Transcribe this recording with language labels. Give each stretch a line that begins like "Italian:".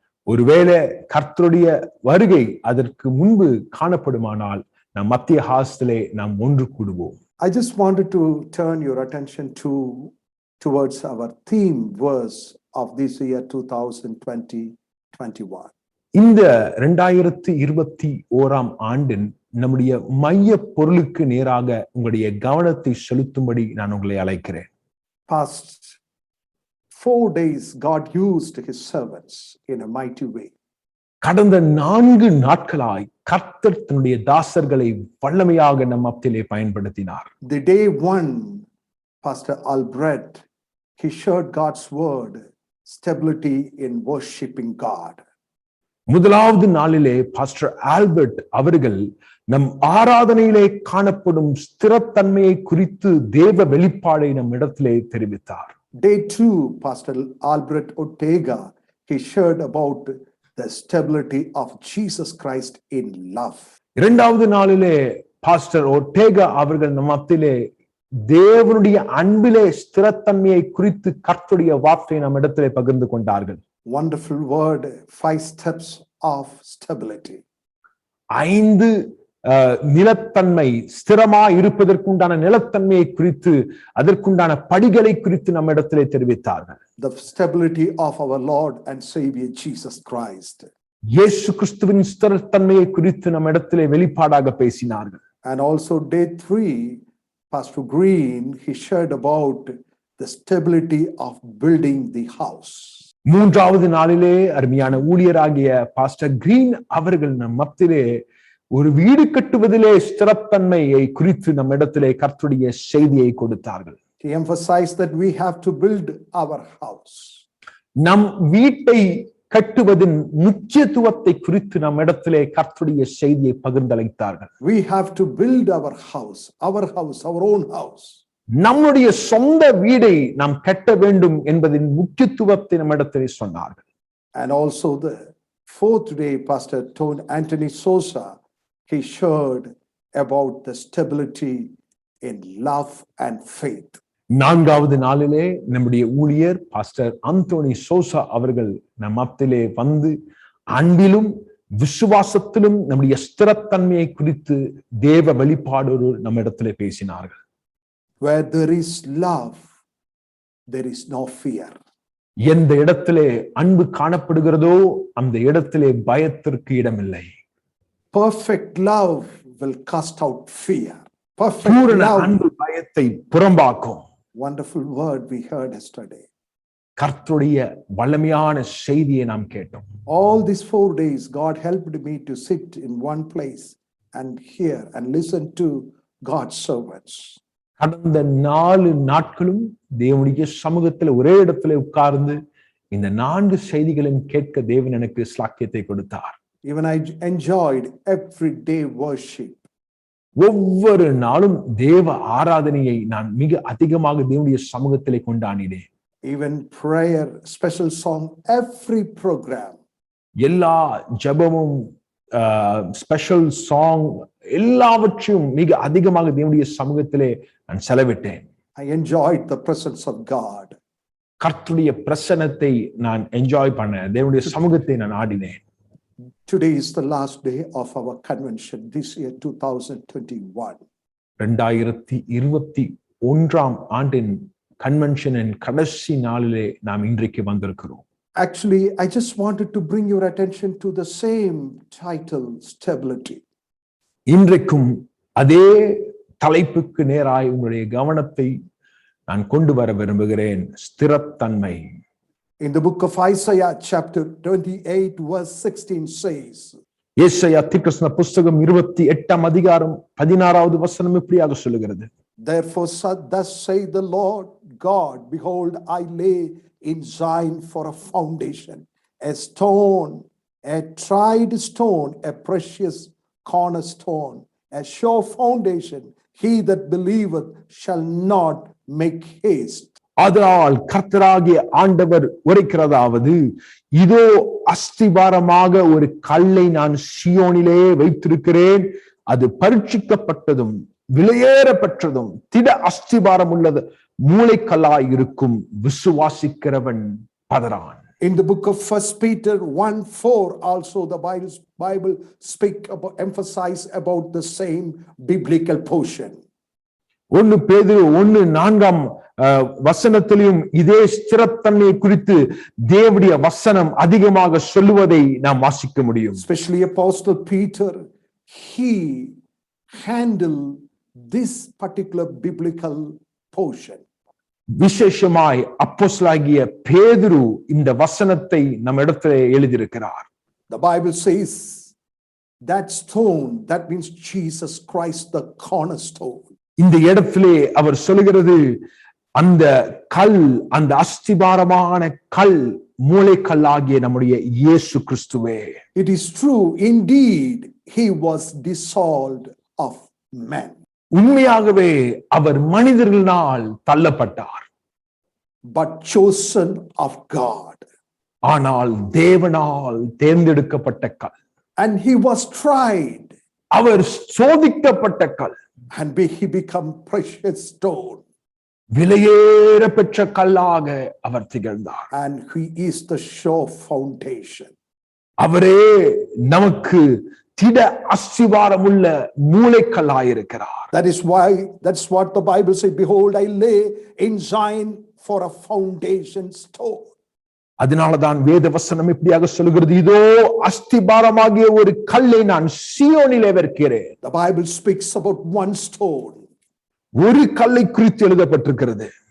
Tamil: ஒருவேளை கர்த்தருடைய வருகை அதற்கு முன்பு காணப்படுமானால் நாம் மத்திய ஹாஸ்திலே நாம் ஒன்று கூடுவோம்.
English: I just wanted to turn your attention towards our theme verse of this year 2020-21.
Tamil: இந்த 2021 ஆண்டின் நம்முடைய மைய பொருளுக்கு நேராக உங்களுடைய கவனத்தை செலுத்தும்படி நான் உங்களை அழைக்கிறேன்.
English: Past 4 days God used his servants in a mighty way.
Tamil: கடந்த 4 நாட்களாய் கர்த்தர் தன்னுடைய தாசர்களை வல்லமையாக நம் மத்தியிலே பயன்படுத்தினார்.
English: The day one, Pastor Albrecht, he shared God's word, stability in worshiping God.
Tamil: முதலாவது நாளிலே பாஸ்டர் ஆல்பர்ட் அவர்கள் நம் ஆராதனையிலே காணப்படும் ஸ்திரத்தன்மையை குறித்து தேவ வெளிப்பாடை நம் இடத்திலே தெரிவித்தார்.
English: Day two, Pastor Albrecht Ortega, he shared about the stability of Jesus Christ in love.
Tamil: இரண்டாவது நாளிலே பாஸ்டர் ஒர்டேகா அவர்கள் நம் மத்தியிலே தேவனுடைய அன்பிலே ஸ்திரத்தன்மையை குறித்து கர்த்தருடைய வார்த்தையை நம் இடத்திலே பகிர்ந்து கொண்டார்கள்.
English: Wonderful word, 5 steps of stability.
Tamil: 5 நிலத்தன்மை, ஸ்திரமா இருப்பதற்குண்டான நிலத்தன்மையை குறித்து, அதற்குண்டான படிகளை குறித்து நம்ம இடத்திலே தெரிவித்தார்கள்.
English: The stability of our Lord and Savior Jesus Christ.
Tamil: இயேசு கிறிஸ்துவின் ஸ்திரத்தன்மையை குறித்து நம்ம இடத்திலே வெளிப்பாடாக பேசினார்கள்.
English: And also day 3, Pastor Green, he shared about the stability of building the house.
Tamil: மூன்றாவது நாளிலே அருமையான ஊழியராகிய பாஸ்டர் கிரீன் அவர்கள் நம் மத்தியிலே ஒரு வீடு கட்டுவதிலே ஸ்திரத்தன்மையை குறித்து நம் இடத்திலே கர்த்தருடைய செய்தியை கொடுத்தார்கள்.
English: He emphasized that we have to build our house.
Tamil: நம் வீட்டை கட்டுவதின் முக்கியத்துவத்தை குறித்து நம் இடத்திலே கர்த்தருடைய செய்தியை பகிர்ந்தளித்தார்கள்.
English: We have to build our house, our own house.
Tamil: நம்முடைய சொந்த வீடை நாம் கட்ட வேண்டும் என்பதின் முக்கியத்துவத்தை நம் இடத்திலே சொன்னார்கள்.
English: And also the 4th day, Pastor Anthony Sosa, he shared about the stability in love and faith.
Tamil: 4வது நாளிலே நம்முடைய ஊழியர் பாஸ்டர் அந்தோனி சோசா அவர்கள் நம் மத்தியிலே வந்து அன்பிலும் விசுவாசத்திலும் நம்முடைய ஸ்திரத்தன்மையை குறித்து தேவ வெளிப்பாடோடு நம்ம இடத்திலே பேசினார்கள்.
English: Where there is love, there is no fear.
Tamil: எந்த இடத்திலே அன்பு காணப்படுகிறதோ அந்த இடத்திலே பயத்திற்கு இடமில்லை.
English: Perfect love will cast out fear. Perfect
Tamil: பூரண
English: love.
Tamil: அன்பு பயத்தை புறம்பாக்கும்.
English: Wonderful word we heard yesterday.
Tamil: கர்த்தருடைய வல்லமையான செய்தியை நாம் கேட்டோம்.
English: All these 4 days, God helped me to sit in one place and hear and listen to God's servants.
Tamil: கடந்த 4 நாட்களும் தேவனுடைய சமூகத்தில் ஒரே இடத்துல உட்கார்ந்து இந்த 4 செய்திகளையும் கேட்க தேவன் எனக்கு ஸ்லாக்கியத்தை கொடுத்தார்.
English: Even I enjoyed everyday worship.
Tamil: ஒவ்வொரு நாளும் தேவ ஆராதனையை நான் மிக அதிகமாக தேவனுடைய சமூகத்திலே கொண்டாடினேன்.
English: Even prayer, special song, every program.
Tamil: எல்லா ஜெபமும்
English: special song
Tamil: எல்லாவற்றையும் மிக அதிகமாக தேவனுடைய சமூகத்திலே நான் செலவிட்டேன்.
English: I enjoyed the presence of God.
Tamil: கர்த்தருடைய பிரசன்னத்தை நான் என்ஜாய் பண்ணேன். தேவனுடைய சமூகத்தை நான் ஆடினேன்.
English: Today is the last day of our convention this year 2021.
Tamil: 2021 ஆண்டின் கன்வென்ஷனின் கடைசி நாளிலே நாம் இன்றைக்கு வந்திருக்கிறோம்.
English: Actually, I just wanted to bring your attention to the same title, stability.
Tamil: இன்றைக்கும் அதே தலைப்புக்கு நேராய் உங்களுடைய கவனத்தை நான் கொண்டு வர விரும்புகிறேன். ஸ்திரத்தன்மை.
English: In the book of Isaiah chapter 28 verse 16 says,
Tamil: ஏசாயா தீர்க்கதரிசன புத்தகம் 28ஆம் அதிகாரம் 16வது வசனம் இப்படியாக சொல்லுகிறது.
English: Therefore thus say the Lord God, behold, I lay in Zion for a foundation, a stone, a tried stone, a precious cornerstone, a sure foundation. He that believeth shall not make haste.
Tamil: அதனால் கர்த்தராகிய ஆண்டவர் உரைக்கிறதாவது, இதோ அஸ்திபாரமாக ஒரு கல்லை நான் சீயோனிலே வைத்திருக்கிறேன், அது பரீட்சிக்கப்பட்டதும் விலையேறப்பட்டதும் திட அஸ்திபாரம் உள்ளது மூளைக்கல்லாய் இருக்கும், விசுவாசிக்கிறவன் பதறான்.
English: In the book of 1 Peter 1:4 also the Bible emphasize about the same biblical portion.
Tamil: 1 பேதுரு 1:4 வசனத்திலும் இதே ஸ்திரத்தன்மையை குறித்து தேவனுடைய வசனம் அதிகமாக சொல்லுவதை நாம் வாசிக்க முடியும்.
English: Especially Apostle Peter, he handled this particular biblical portion.
Tamil: விசேஷமாய் அப்போஸ்தலனாகிய பேதுரு இந்த வசனத்தை நம்ம இடத்திலே எழுதியிருக்கிறார்.
English: The Bible says that stone, that means Jesus Christ, the cornerstone.
Tamil: இந்த இடத்திலே அவர் சொல்லுகிறது அந்த கல், அந்த அஸ்திபாரமான கல், மூளைக்கல்லாகிய நம்முடைய இயேசு கிறிஸ்துவே.
English: It is true, indeed, he was dissolved of men.
Tamil: உண்மையாகவே அவர் மனிதர்களால் தள்ளப்பட்டார்,
English: but chosen of God.
Tamil: ஆனால் தேவனால் தேர்ந்தெடுக்கப்பட்ட கல்.
English: And he was tried.
Tamil: அவர் சோதிக்கப்பட்ட கல்.
English: And he became precious stone.
Tamil: விலையேற பெற்ற கல்லாக அவர் திகழ்ந்தார்.
English: And he is the sure foundation.
Tamil: அவரே நமக்கு திட அஸ்திவாரமுள்ள மூளைக்கல்லாயிருக்கிறார்.
English: That's what the Bible says, behold, I lay in Zion for a foundation stone.
Tamil: அதனாலதான் வேத வசனம் இப்படியாக சொல்கிறது, இதோ அஸ்திபாரமாகிய ஒரு கல்லை நான் சீயோனிலே வைக்கிறேன்.
English: The Bible speaks about one stone.
Tamil: ஒரு கல்லை குறித்து எழுதப்பட்டிருக்கிறது.